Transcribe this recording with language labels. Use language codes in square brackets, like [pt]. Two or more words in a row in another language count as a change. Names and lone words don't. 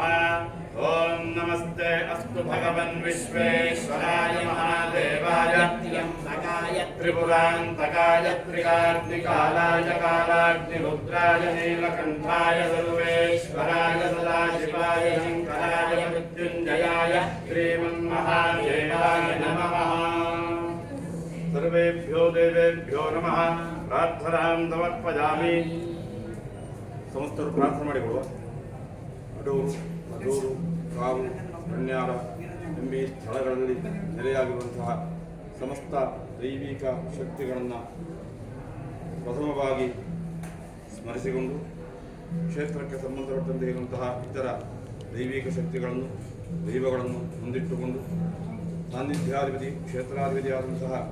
[sa] ॐ नमस्ते अस्तु भगवन् विश्वेश्वराय महादेवाय त्रिपुरान्तकाय त्रिकाग्निकालाय कालाग्निरुद्राय नीलकण्ठाय सर्वेश्वराय सदाशिवाय शङ्कराय मृत्युञ्जयाय श्रीमन्महादेवाय नमः। सर्वेभ्यो देवेभ्यो नमः। प्रार्थनां समर्पयामि। [kn] ಸಮಸ್ತರು ಪ್ರಾರ್ಥನೆ ಮಾಡಿಕೊಳ್ಳುವ. ಅಡೂರು ಮಧೂರು ಕಾವು ಕನ್ಯಾರ ಎಂಬಿ ಸ್ಥಳಗಳಲ್ಲಿ ನೆಲೆಯಾಗಿರುವಂತಹ ಸಮಸ್ತ ದೈವಿಕ ಶಕ್ತಿಗಳನ್ನು ಪ್ರಥಮವಾಗಿ ಸ್ಮರಿಸಿಕೊಂಡು ಕ್ಷೇತ್ರಕ್ಕೆ ಸಂಬಂಧಪಟ್ಟಂತೆ ಇರುವಂತಹ ಇತರ ದೈವಿಕ ಶಕ್ತಿಗಳನ್ನು ದೈವಗಳನ್ನು ಮುಂದಿಟ್ಟುಕೊಂಡು ಸಾನ್ನಿಧ್ಯಾಧಿಪತಿ ಕ್ಷೇತ್ರಾಧಿಪತಿಯಾದಂತಹ